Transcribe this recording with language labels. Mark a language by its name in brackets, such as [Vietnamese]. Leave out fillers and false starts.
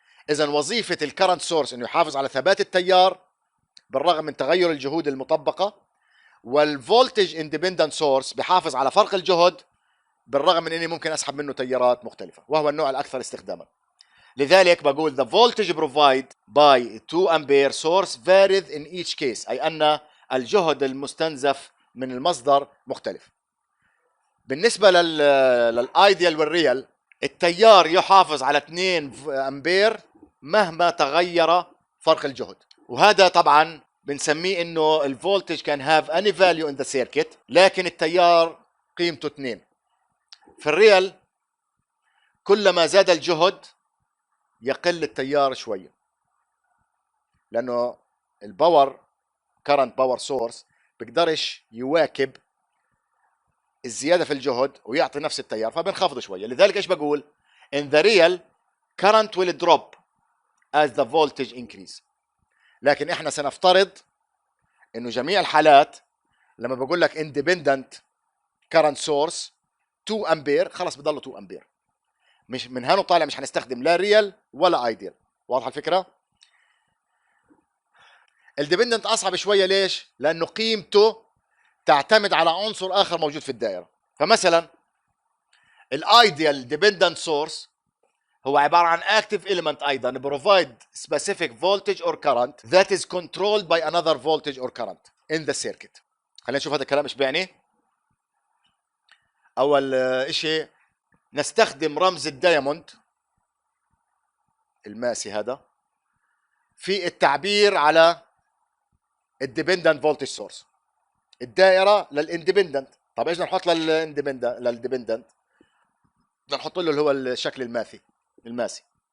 [Arabic] اذا وظيفه الكرنت سورس انه يحافظ على ثبات التيار بالرغم من تغير الجهود المطبقه، والفولتج اندبندنت سورس بحافظ على فرق الجهد بالرغم من اني ممكن اسحب منه تيارات مختلفه، وهو النوع الاكثر استخداما. لذلك بقول [English] the voltage provided by 2 ampere source varies in each case، [Arabic] اي ان الجهد المستنزف من المصدر مختلف. بالنسبه للايديال والريال التيار يحافظ على 2 امبير مهما تغير فرق الجهد، وهذا طبعا بنسميه انه الفولتج كان هاف اني فاليو ان ذا سيركت، لكن التيار قيمته 2. في الريال كلما زاد الجهد يقل التيار شويه، لانه الباور كرنت باور سورس بيقدرش يواكب الزياده في الجهد ويعطي نفس التيار، فبنخفضه شويه. لذلك ايش بقول؟ [English] in the real current will drop as the voltage increase. [Arabic] لكن احنا سنفترض انه جميع الحالات لما بقول لك independent current source 2 امبير خلص بضله 2 امبير، مش من هنا طالع مش هنستخدم لا ريال ولا ايديال. واضحه الفكره؟ الديبندنت اصعب شويه. ليش؟ لانه قيمته تعتمد على عنصر اخر موجود في الدائره. فمثلا الايديال ديبندنت سورس هو عباره عن [English] active element ايضا provide specific voltage or current that is controlled by another voltage or current in the circuit. [Arabic] خلينا نشوف هذا الكلام ايش بيعني. اول شيء نستخدم رمز الدايموند الماسي هذا في التعبير على الديبندنت فولتج سورس. الدائره للاندبندنت. طب ايش بدنا نحط للديبندنت؟ بدنا نحط له اللي هو الشكل الماسي.